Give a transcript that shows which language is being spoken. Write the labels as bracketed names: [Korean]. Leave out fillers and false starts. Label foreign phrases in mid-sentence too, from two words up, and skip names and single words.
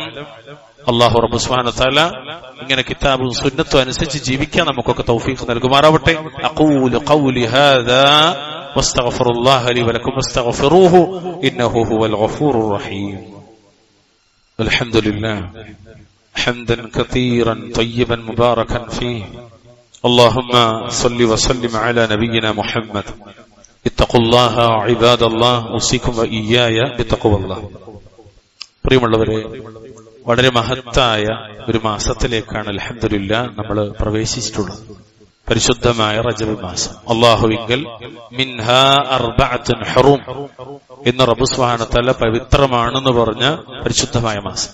[Malayalam] അല്ലാഹു റബ്ബ് [Arabic] سبحانه وتعالى [Malayalam] ഇങ്ങനെ കിതാബും സുന്നത്തും അനുസരിച്ച് ജീവിക്കാൻ നമുക്കൊക്കെ തൗഫീഖ് നൽകുമാറാവട്ടെ. [Arabic] أقول قولي هذا وأستغفر الله لي ولكم واستغفروه إنه هو الغفور الرحيم. അൽഹംദുലില്ലാഹ് حمدا كثيرا طيبا مباركا فيه. اللهم صل وسلم على نبينا محمد. اتقوا الله عباد الله اوصيكم واياي بتقوى الله. [Malayalam] പ്രിയമുള്ളവരെ, വളരെ മഹത്തായ ഒരു മാസത്തിലേക്കാണ് അൽഹംദുലില്ലാഹ് നമ്മൾ പ്രവേശിച്ചിട്ടുള്ളത്. പരിശുദ്ധമായ റജബ് മാസം. അല്ലാഹുവിങ്കൽ [Arabic] منها أربعة حرم [Malayalam] എന്ന് റബ്ബ് [Arabic] سبحانه وتعالى [Malayalam] പവിത്രമാണെന്ന് പറഞ്ഞ പരിശുദ്ധമായ മാസം.